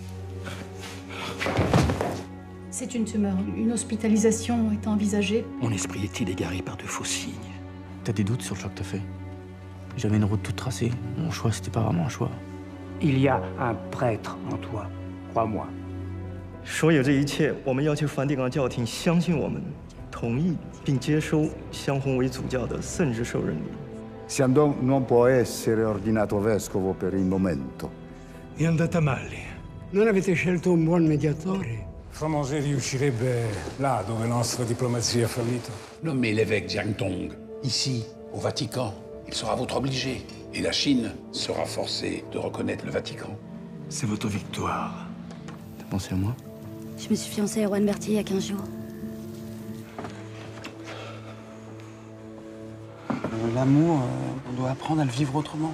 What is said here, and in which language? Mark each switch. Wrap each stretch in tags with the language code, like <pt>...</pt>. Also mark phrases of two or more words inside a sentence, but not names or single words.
<fr>C'est une tumeur. Une hospitalisation est envisagée. Mon esprit est-il égaré par de faux signes? T'as des doutes sur le choix que t'as fait? J'avais une route toute tracée. Mon choix, c'était pas vraiment un choix. Il y a un prêtre en toi, crois-moi.</fr> <zh>所有这一切，我们要求梵蒂冈教廷相信我们，同意并接收相婚为主教的圣职受任礼。</zh> <it>Siandon non può essere ordinato vescovo per il momento. È andata male. Non avete scelto un buon mediatore? Fromangé riuscirebbe là dove la nostra diplomazia ha fallito.</it> <fr>Nommez l'évêque Jiang Tong, ici, au Vatican. Il sera votre obligé. Et la Chine sera forcée de reconnaître le Vatican. C'est votre victoire. T'as pensé à moi? Je me suis fiancée à Juan Berthier il y a 15 jours. L'amour, on doit apprendre à le vivre autrement.</fr>